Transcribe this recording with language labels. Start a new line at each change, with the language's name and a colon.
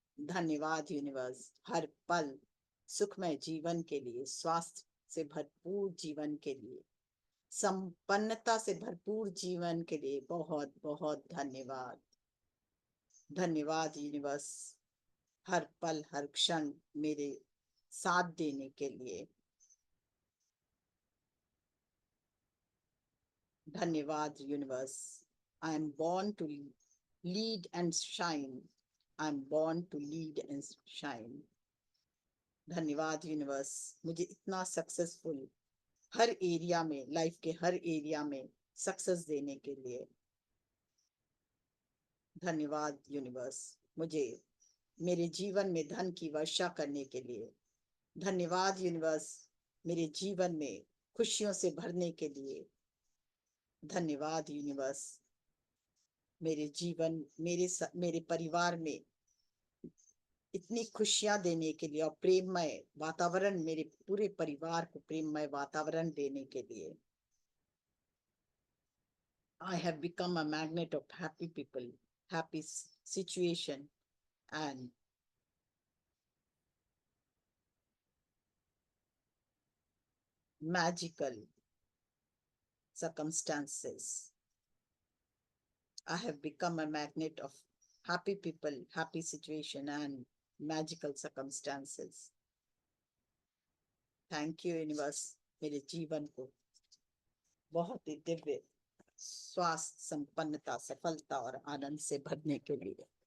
Hindi: धन्यवाद यूनिवर्स, हर पल सुखमय जीवन के लिए, स्वास्थ्य से भरपूर जीवन के लिए, संपन्नता से भरपूर जीवन के लिए बहुत बहुत धन्यवाद। धन्यवाद यूनिवर्स, हर पल हर क्षण मेरे साथ देने के लिए। धन्यवाद universe,
English: I am born to lead and shine. I am born to lead and shine.
Hindi: धन्यवाद यूनिवर्स, मुझे इतना सक्सेसफुल हर एरिया में, लाइफ के हर एरिया में सक्सेस देने के लिए। धन्यवाद यूनिवर्स, मुझे मेरे जीवन में धन की वर्षा करने के लिए। धन्यवाद यूनिवर्स, मेरे जीवन में खुशियों से भरने के लिए। धन्यवाद यूनिवर्स, मेरे जीवन, मेरे परिवार में इतनी खुशियां देने के लिए और प्रेममय वातावरण, मेरे पूरे परिवार को प्रेममय वातावरण देने के लिए।
English: I have become a magnet of happy people, happy situation and magical circumstances. I have become a magnet of happy people, happy situation and magical circumstances. Thank you universe,
Hindi: मेरे जीवन को बहुत ही दिव्य स्वास्थ्य, संपन्नता, सफलता और आनंद से भरने के लिए।